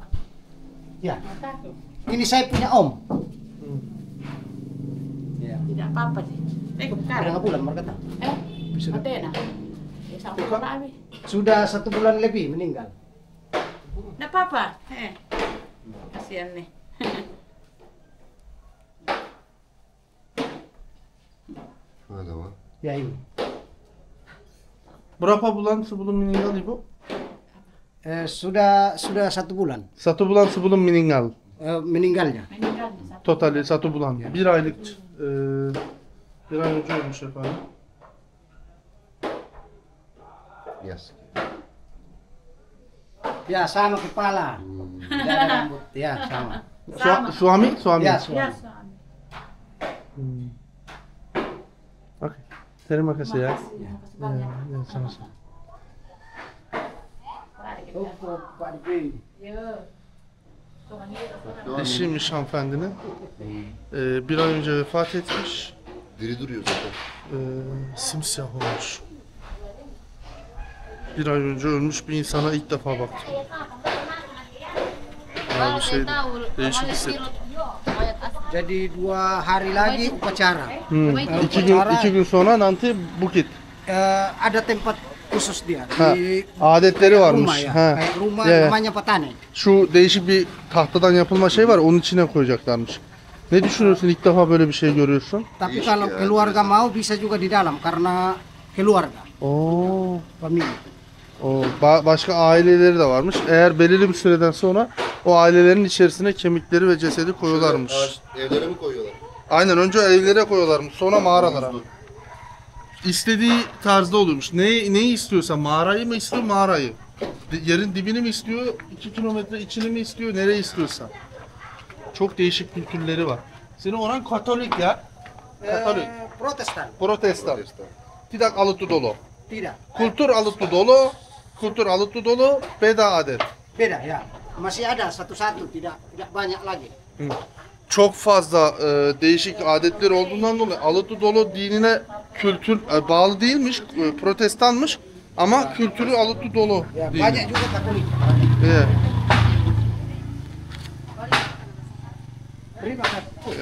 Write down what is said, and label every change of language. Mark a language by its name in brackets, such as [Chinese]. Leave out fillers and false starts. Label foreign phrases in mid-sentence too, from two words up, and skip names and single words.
[Indonesian] Ya. Ini saya punya om. Ya. Tidak apa-apa sih. Berapa bulan mereka? Bisa. Matena. Ya sampai berapa? Sudah 1 bulan lebih meninggal. Tidak apa-apa. Kasihan nih. [Turkish] Hadi ama. [Indonesian] Ya ini. Berapa bulan sebelum meninggal ibu? Sudah 1 bulan 1 bulan sebelum meninggal. meninggalnya. Meninggal nih, satu. Totali 1 bulan. [Turkish] 1 aylık Bir ay önce ölmüş efendim. [English] Yes. [Indonesian] Ya sama kepala. Tidak ada rambut. Ya sama. Suami? Suami. Ya Ya suami. suami. Oke. Terima kasih ya. Makasih banyak. Ya, sama-sama. Mari kita. Oh, Pak Dwi. Yo. Tuhan ini. [Turkish] Eşiymiş hanımefendinin. Bir ay önce vefat etmiş. Diri duruyor zaten. Simsiyah olmuş. Bir ay önce ölmüş bir insana ilk defa baktım. Ya bir şey değişik hissettim. [Indonesian] Jadi 2 hari lagi upacara. [Turkish] İki gün sonra [Indonesian] nanti bukit. Ada tempat khusus dia Ha, di [Turkish] adetleri varmış. [Indonesian] rumah ya. Ha. Kayak rumah Ya, ya. namanya petani. [Turkish] Şu değişik bir tahtadan yapılma şey var, onun içine koyacaklarmış. Ne düşünüyorsun, ilk defa böyle bir şey görüyorsun? [Indonesian] Tapi Iya, kalau iya. keluarga mau bisa juga di dalam karena keluarga, Oo. famili. [Turkish] Başka aileleri de varmış. Eğer belirli bir süreden sonra o ailelerin içerisine kemikleri ve cesedi koyuyorlarmış. Evlere mi koyuyorlar? Aynen, önce evlere koyuyorlarmış, sonra mağaralara. İstediği tarzda oluyormuş. Neyi istiyorsa, mağarayı mı istiyor, mağarayı. Yerin dibini mi istiyor, 2 kilometre içini mi istiyor, nereyi istiyorsa. Çok değişik kültürleri var. Senin oran Katolik ya. Katolik. Protestan. Protestan. Tidak alıtı dolu. [Indonesian] Tidak. [Turkish] Kültür alıtı dolu. Kültür alıtı dolu. [Indonesian] Beda adet. Beda ya. Masih ada satu-satu, tidak banyak lagi. [Turkish] Çok fazla değişik adetleri olduğundan dolayı alıtı dolu dinine kültür bağlı değilmiş. Protestanmış. Ama kültürü alıtı dolu. [Indonesian] Ya, [Turkish] değil. [Indonesian] banyak juga Katolik. [Turkish] Evet. [Indonesian] Terima kasih.